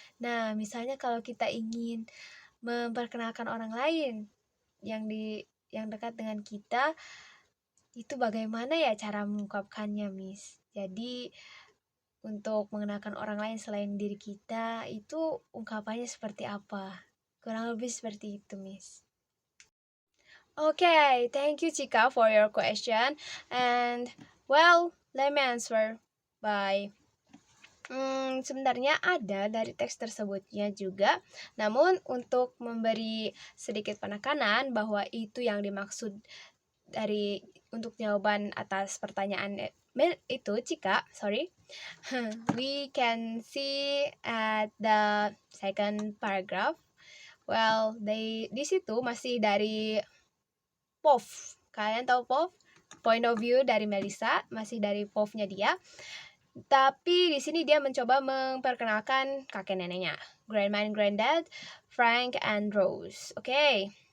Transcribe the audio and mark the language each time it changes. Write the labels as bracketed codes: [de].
[id] Nah, misalnya kalau kita ingin memperkenalkan orang lain yang dekat dengan kita, itu bagaimana ya cara mengungkapkannya, Miss? Jadi untuk mengenalkan orang lain selain diri kita, itu ungkapannya seperti apa? Kurang lebih seperti itu, Miss. [en] Okay, thank you, Chika, for your question. And, well, let me answer by [id] sebenarnya ada dari teks tersebutnya juga. Namun, untuk memberi sedikit penekanan bahwa itu yang dimaksud untuk jawaban atas pertanyaan itu, Cika, sorry. [en] We can see at the second paragraph. [id] Well, di situ masih dari POV. Kalian tahu POV? Point of view dari Melissa, masih dari POV-nya dia. Tapi di sini dia mencoba memperkenalkan kakek neneknya, [en] grandma and granddad, [id] Frank and Rose. Oke.